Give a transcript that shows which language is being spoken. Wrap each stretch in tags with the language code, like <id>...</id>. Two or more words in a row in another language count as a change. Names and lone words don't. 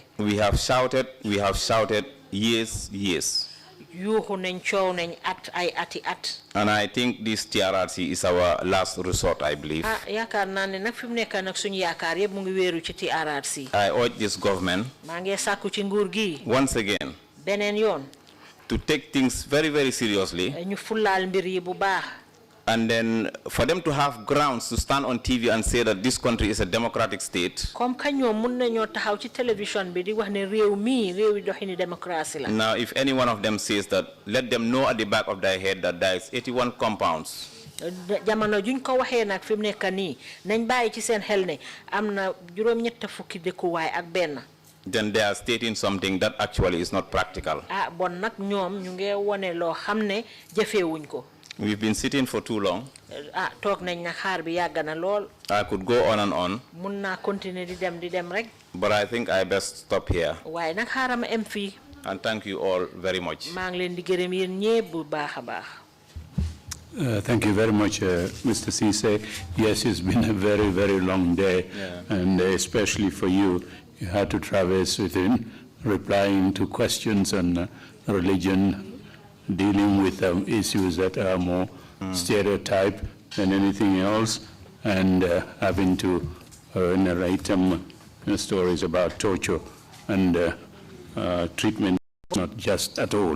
<en>We have shouted years.</en> <wo>yuuxu nañ coow nañ ay ati at.</wo> <en>And I think this TRRC is our last resort, I believe.</en> <wo>yaakaar naa ne nag fi mu nekk nag suñu yaakaar yëpp mu ngi wéeru ci TRRC.</wo> <en>I urge this government,</en> <wo>maa ngi sàkku ci nguur gi.</wo> <en>once again,</en> <wo>beneen yoon.</wo> <en>to take things very, very seriously.</en> <wo>ñu fulaal mbir yi bu baax.</wo> <en>And then for them to have grounds to stand on TV and say that this country is a democratic state.</en> <wo>comme ka ñoom mun nañoo taxaw ci télévision bi di wax ne réew mi réewi doxini démocratie la.</wo> <en>Now, if any one of them says that, let them know at the back of their head that there is 81 compounds.</en> <wo>jamono juñ ko waxee nag fi mu nekk nii nañ bàyyi ci seen xel ne am na juróom-ñett fukki dëkkuwaay ak benn.</wo> <en>Then they are stating something that actually is not practical.</en> <wo>bon nag ñoom ñu ngi wone loo xam ne jëfeewuñ ko.</wo> <en>We've been sitting for too long.</en> <wo>toog nañ na xaar bi yàgg na lool.</wo> <en>I could go on and on.</en> <wo>mun naa continuer di dem rek.</wo> <en>But I think I best stop here.</en> <wo>waaye nag xaaral ma em fii.</wo> <en>And thank you all very much.</en> <wo>maa ngi leen di gërëm yéen ñépp bu baax a baax.</wo> <en>Thank you very much, Mr. CEESAY. Yes, it's been a very, very long day, and especially for you, you had to traverse within, replying to questions on religion, dealing with issues that are more stereotype than anything else, and having to narrate stories about torture and treatment, not just at all.</en>